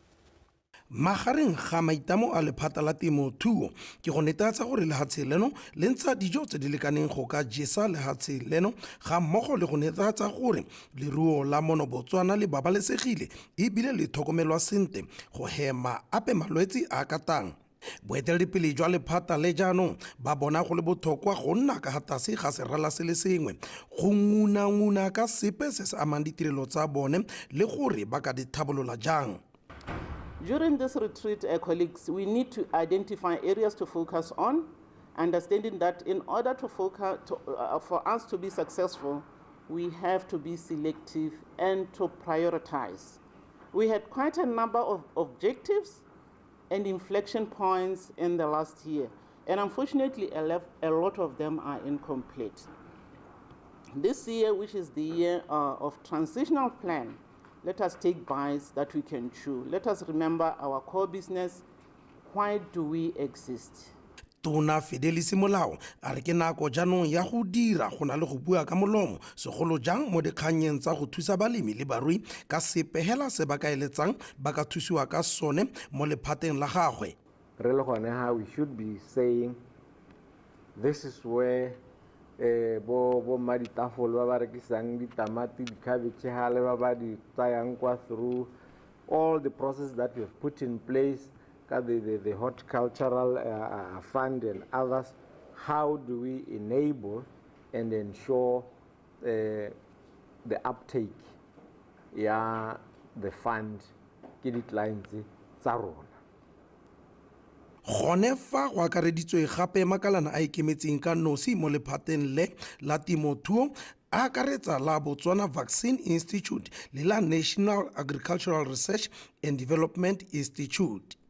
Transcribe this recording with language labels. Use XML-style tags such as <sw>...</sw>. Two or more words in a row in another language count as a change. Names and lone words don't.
<tn>Magareng ga maitamo a lephata la temothuo ke go netefatsa gore lehatshe leno le ntsha dijo tse di lekaneng go ka jesa lehatshe leno ga mmogo le go netefatsa gore leruo la mono Botswana le babalesegile ebile le tlhokomelwa sentle go hema ape malwetse a katang. Boeteledipele jwa lephata le jaanong ba bona go le botlhokwa go nna ka gatase ga serala se le sengwe go nguna ka sepe se se amang ditirelo tsa bone le gore ba ka di tlhabolola jang.</tn> <en>During this retreat, colleagues, we need to identify areas to focus on, understanding that in order to focus, for us to be successful, we have to be selective and to prioritize. We had quite a number of objectives and inflection points in the last year, and unfortunately, a lot of them are incomplete. This year, which is the year of transitional plan, let us take bites that we can chew. Let us remember our core business. Why do we exist?</en> <tn>Tona Fidelis Molao a re ke nako jaanong ya go dira go na le go bua ka molomo segolo jang mo dikganyeng tsa go thusa balemi le barui ka sepehela se ba ka eletsang ba ka thusiwa ka sone mo lephateng la gagwe. Re le gone ha</tn> <en>we should be saying this is where</en> <tn>bo maditafolo ba ba rekisang ditamati di-cabbage ha le ba ba di tsayang kwa</tn> <en>through all the process that we have put in place, the horticultural fund and others. How do we enable and ensure the uptake ya the fund</en> <tn>ke di-clients tsa rona? Gone fa go akareditswe gape makalana a ikemetseng ka nosi mo lephateng le la temothuo a akaretsa la Botswana Vaccine Institute le la National Agricultural Research and Development Institute.</tn>